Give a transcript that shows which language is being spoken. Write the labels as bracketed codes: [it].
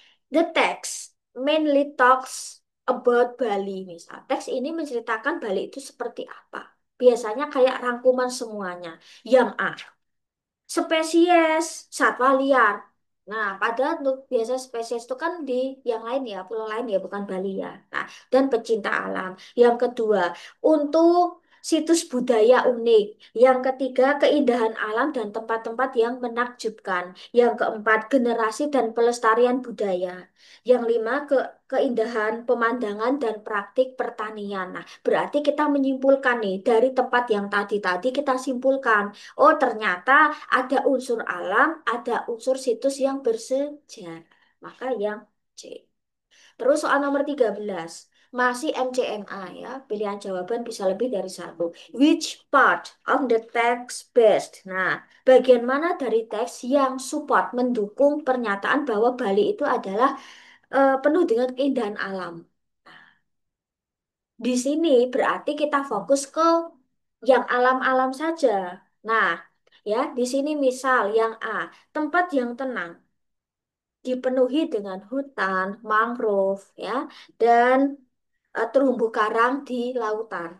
[en] The text mainly talks about Bali. [id] Misal, teks ini menceritakan Bali itu seperti apa. Biasanya kayak rangkuman semuanya. Yang A, spesies satwa liar. Nah, padahal untuk biasa spesies itu kan di yang lain ya, pulau lain ya, bukan Bali ya. Nah, dan pecinta alam. Yang kedua, untuk situs budaya unik. Yang ketiga, keindahan alam dan tempat-tempat yang menakjubkan. Yang keempat, generasi dan pelestarian budaya. Yang lima, keindahan pemandangan dan praktik pertanian. Nah, berarti kita menyimpulkan nih, dari tempat yang tadi-tadi kita simpulkan. Oh, ternyata ada unsur alam, ada unsur situs yang bersejarah. Maka yang C. Terus soal nomor 13. Masih MCMA ya. Pilihan jawaban bisa lebih dari satu. [en] Which part of the text best? [id] Nah, bagian mana dari teks yang support mendukung pernyataan bahwa Bali itu adalah penuh dengan keindahan alam. Di sini berarti kita fokus ke yang alam-alam saja. Nah, ya, di sini misal yang A, tempat yang tenang, dipenuhi dengan hutan, mangrove, ya, dan terumbu karang di lautan.